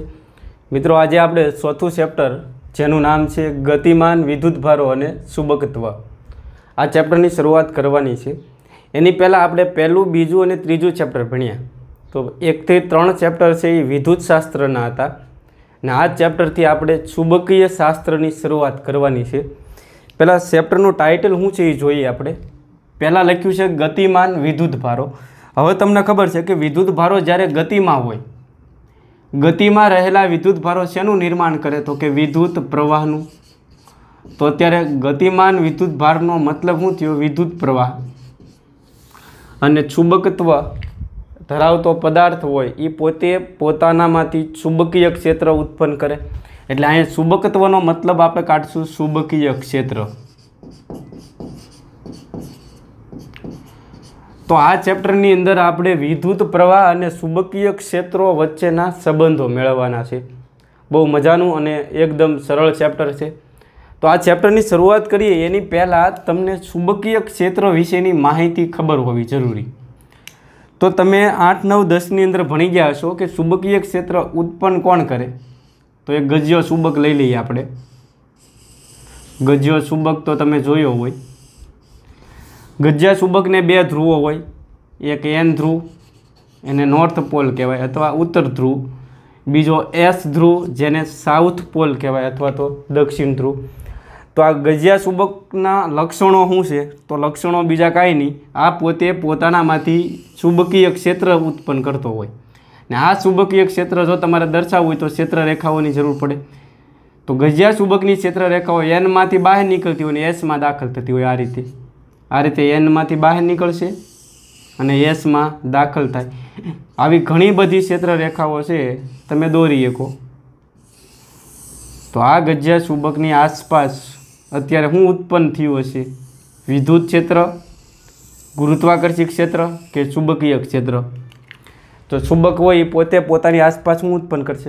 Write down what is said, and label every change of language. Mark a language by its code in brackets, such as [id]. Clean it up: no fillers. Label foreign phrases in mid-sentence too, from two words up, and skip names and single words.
[gu] મિત્રોં, આજ આપ ચૌથું ચેપ્ટર જેનુ નામ હૈ ગતિમાન વિદ્યુતભારો અને ચુંબકત્વ આ ચેપ્ટર કી શુરુઆત કરવાની હૈ। એની પહલા આપણે પહલૂ, બીજૂ ઔર તીજૂ ચેપ્ટર ભણ્યા। તો 1 થી 3 ચેપ્ટર સે વિદ્યુત શાસ્ત્રના હતા ને આ ચેપ્ટર થી આપણે ચુંબકીય શાસ્ત્રની શુરુઆત કરવાની હૈ। પહલા ચેપ્ટરનું ટાઇટલ શું છે એ જોઈએ આપણે। પહલા લખ્યું છે ગતિમાન વિદ્યુતભારો। હવે તમને ખબર હૈ કિ વિદ્યુતભારો જ્યારે ગતિ મેં હોય, ગતિ મેં રહેલા વિદ્યુતભારો શેનુ નિર્માણ કરે તો કિ વિદ્યુત પ્રવાહનુ। તો અત્યારે ગતિમાન વિદ્યુતભારનો મતલબ શું થયો? વિદ્યુત પ્રવાહ। અને ચુંબકત્વ ધરાવતો પદાર્થ હોય ઈ પોતે પોતાનામાંથી ચુંબકીય ક્ષેત્ર ઉત્પન્ન કરે। એટલે અહીંયા ચુંબકત્વનો મતલબ આપણે કાઢશું ચુંબકીય ક્ષેત્ર। તો આ ચેપ્ટરની અંદર આપણે વિદ્યુત પ્રવાહ અને ચુંબકીય ક્ષેત્રોં વચ્ચેના સંબંધોં મેળવવાના છે। બહુ મજાનું અને એકદમ સરલ ચેપ્ટર છે। તો આ ચેપ્ટરની શરૂઆત કરીએ એની પહેલા તમને ચુંબકીય ક્ષેત્ર વિશેની માહિતી ખબર હોવી જરૂરી। તો તમે 8, 9, 10 ની અંદર ભણી ગયા હશો કિ ચુંબકીય ક્ષેત્ર ઉત્પન્ન કોણ કરે। તો એક ગજ્જિયો ચુંબક લઈ લઈએ આપણે। ગજ્જિયો ચુંબક તો તમે જોયો હોય। ગજ્જિયા ચુંબક ને 2 ધ્રુવો હોય, એક એન ધ્રુવ એને [en] north pole [gu] કહેવાય અથવા ઉત્તર ધ્રુવ, બીજો એસ ધ્રુવ જેને [en] south pole [gu] કહેવાય અથવા તો દક્ષિણ ધ્રુવ। તો આ ગજ્જિયા ચુંબકના લક્ષણોં શું છે? તો લક્ષણોં બીજા કાંઈ નહીં, આ પોતે પોતાનામાંથી ચુંબકીય ક્ષેત્ર ઉત્પન્ન કરતો હોય ને આ ચુંબકીય ક્ષેત્ર જો તમારે દર્શાવવું હોય તો ક્ષેત્ર રેખાઓની જરૂર પડે। તો ગજ્જિયા ચુંબકની ક્ષેત્ર રેખાઓ એન માંથી બહાર નિકળતી હોય ને એસ માં દાખલ થતી હોય। આ રીતે એન માંથી બહાર નિકળશે અને એસ માં દાખલ થાય। આવી ઘણી બધી ક્ષેત્ર રેખાઓ છે, તમે દોરી શકો। તો આ ગજ્જિયા ચુંબકની આસપાસ અત્યારે શું ઉત્પન્ન થયું હશે? વિદ્યુત ક્ષેત્ર, ગુરુત્વાકર્ષી ક્ષેત્ર કે ચુંબકીય ક્ષેત્ર? તો ચુંબક હોય પોતે પોતાની આસપાસ શું ઉત્પન્ન કરશે?